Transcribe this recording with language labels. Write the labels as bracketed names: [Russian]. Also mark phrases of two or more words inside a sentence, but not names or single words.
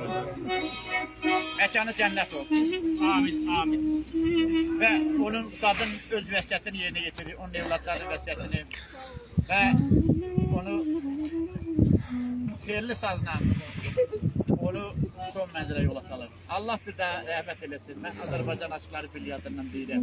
[Turkish] Mekanı cennet olsun. Amin, amin. [Azerbaijani] Ve onun ustadın öz vəsiyyətini [Turkish] yerine getirir, [Azerbaijani] onun evlatlarının vəsiyyətini ve onu felli sazla onu son mənzərə yola salır. Allah bir daha rəhmət eləsin. Mən Azərbaycan Aşıqları Bilyadından deyirəm.